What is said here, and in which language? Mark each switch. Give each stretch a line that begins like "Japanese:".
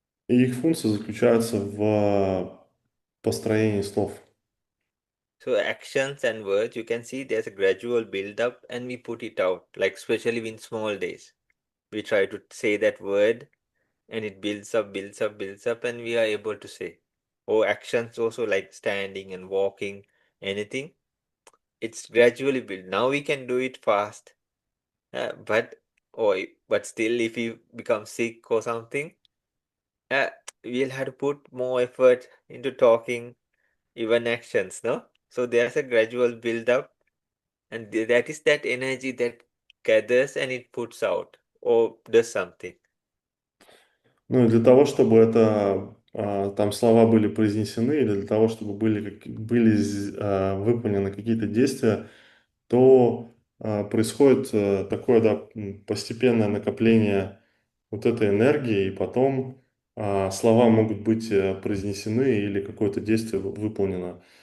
Russian: И их функция заключается в построении слов.
English: So actions and words, you can see there's a gradual build up, and we put it out, like especially in small days. We try to say that word, and it builds up, builds up, builds up, and we are able to say. Or actions also, like standing and walking, anything. It's gradually built. Now we can do it fast, but but still, if you become sick or something, uh, we'll have to put more effort into talking, even actions, no? So there's a gradual build up, and that is that energy that gathers and it puts out or does something.
Russian: Ну и для того, чтобы там слова были произнесены, или для того, чтобы были выполнены какие-то действия, то происходит такое, да, постепенное накопление вот этой энергии, и потом слова могут быть произнесены или какое-то действие выполнено.